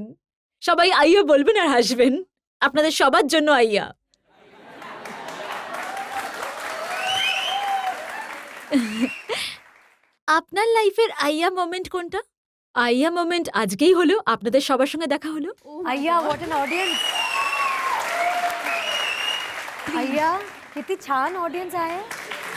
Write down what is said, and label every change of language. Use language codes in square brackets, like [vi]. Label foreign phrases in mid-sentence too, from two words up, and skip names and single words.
[bn] সবাই আইয়া বলবেন আর হাসবেন। আপনাদের সবার জন্য আইয়া। আপনার লাইফের আইয়া মোমেন্ট কোনটা? আইয়া মোমেন্ট আজকেই হলো, আপনাদের সবার সঙ্গে দেখা হলো। [mr] अय्या [en] what an audience [mr] अय्या किती छान ऑडियन्स आहे